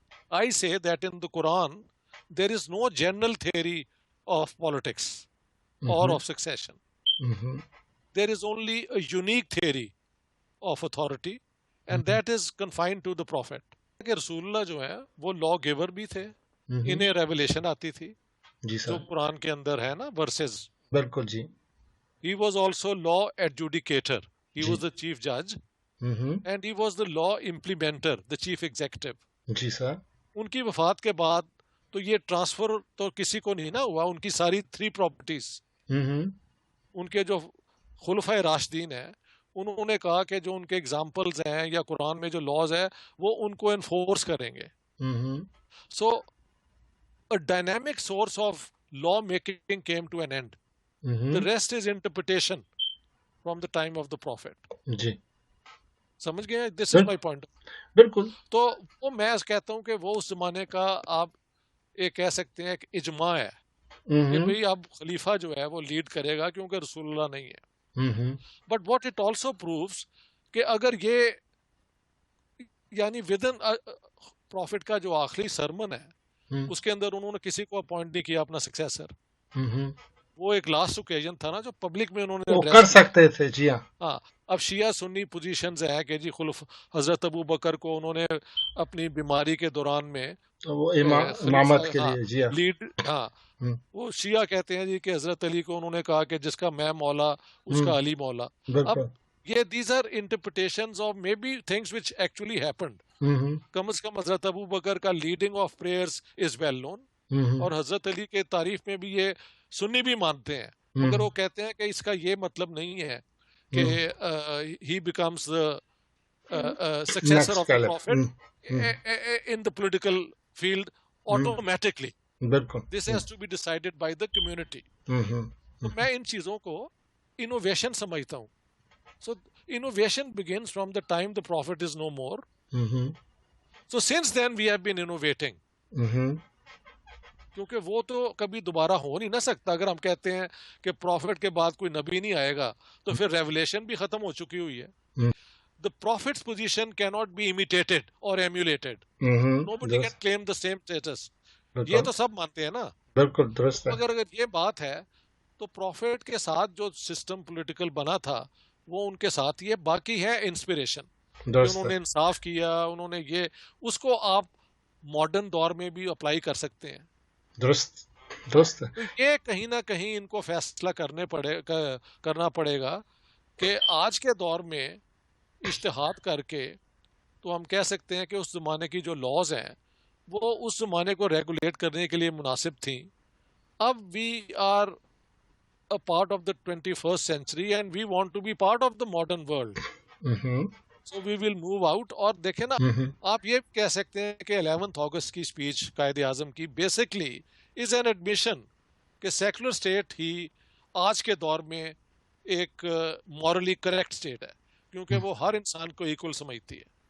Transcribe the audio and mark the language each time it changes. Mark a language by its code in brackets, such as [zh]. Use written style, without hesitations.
[en] I say that in the Quran there is no general theory of politics or of succession. There is only a unique theory of authority and that is confined to the Prophet. [ur] کہ رسول اللہ جو ہے وہ لا giver بھی تھے، انہیں revelation آتی تھی جو قرآن کے اندر ہے نا ورسز. بالکل جی. [en] He was also law adjudicator. He was the chief judge. And he was the law implementer, the chief executive. [ur] جی سر. ان کی وفات کے بعد تو یہ ٹرانسفر تو کسی کو نہیں نا ہوا. ان کی ساری 3 پراپرٹیز ان کے جو خلفائے راشدین ہیں انہوں نے کہا کہ جو ان کے ایگزامپلز ہیں یا قرآن میں جو لاز ہے وہ ان کو انفورس کریں گے. [en] So a dynamic source of law making came to an end. The rest is interpretation from the time of the Prophet. [ur] جی سمجھ گئے؟ [en] This is my point. [ur] بالکل. تو وہ میں کہتا ہوں کہ وہ اس زمانے کا آپ ایک کہہ سکتے ہیں ایک اجماع ہے کہ بھئی اب خلیفہ جو ہے وہ لیڈ کرے گا کیونکہ رسول اللہ نہیں ہے. [en] but what it also proves [ur] کہ اگر یہ یعنی ودن پروفٹ کا جو آخری سرمن ہے اس کے اندر انہوں نے کسی کو اپوائنٹ نہیں کیا اپنا سکسیسر. وہ ایک لاسٹ اوکیزن تھا نا جو پبلک میں انہوں نے کر سکتے تھے. جی ہاں. اب شیعہ سنی پوزیشنز ہے کہ جی حضرت ابو بکر کو انہوں نے اپنی بیماری کے دوران میں امامت کے لیے جی لیڈ. ہاں وہ شیعہ کہتے ہیں جی کہ حضرت علی کو انہوں نے کہا کہ جس کا میں مولا اس کا علی مولا. اب یہ [en] These are interpretations of maybe things which actually happened. [ur] کم از کم حضرت ابو بکر کا [en] leading of prayers is well known, [ur] اور حضرت علی کے تعریف میں بھی یہ سنی بھی مانتے ہیں، مگر وہ کہتے ہیں کہ اس کا یہ مطلب نہیں ہے کہ [en] he becomes the successor of the prophet in the political field automatically. This has to be decided by the community. [ur] تو میں ان چیزوں کو innovation سمجھتا ہوں. [en] So innovation begins from the time the prophet is no more. So since then we have been innovating. [ur] کیونکہ وہ تو کبھی دوبارہ ہو نہیں نہ سکتا. اگر ہم کہتے ہیں کہ پروفٹ کے بعد کوئی نبی نہیں آئے گا تو پھر ریولیشن بھی ختم ہو چکی ہوئی ہے. [en] The prophet's position cannot be imitated or emulated. Nobody can claim the same status. [ur] یہ تو سب مانتے ہیں نا. بالکل درست ہے. اگر یہ بات ہے تو پروفٹ کے ساتھ جو سسٹم پولیٹیکل بنا تھا وہ ان کے ساتھ یہ باقی ہے انسپریشن. انہوں نے انصاف کیا, انہوں نے یہ, اس کو آپ ماڈرن دور میں بھی اپلائی کر سکتے ہیں. درست درست. تو یہ کہیں نہ کہیں ان کو فیصلہ کرنا پڑے گا کہ آج کے دور میں اجتہاد کر کے تو ہم کہہ سکتے ہیں کہ اس زمانے کی جو لاز ہیں وہ اس زمانے کو ریگولیٹ کرنے کے لیے مناسب تھیں. [en] اب we are a part of the 21st century and we want to be part of the modern world. So we will move out. [ur] اور دیکھیں نا, آپ یہ کہہ سکتے ہیں کہ 11 اگست کی اسپیچ قائد اعظم کی [en] basically is an admission [ur] کہ سیکولر اسٹیٹ ہی آج کے دور میں ایک [en] morally correct state [ur] ہے, کیونکہ وہ ہر انسان کو ایکول سمجھتی ہے.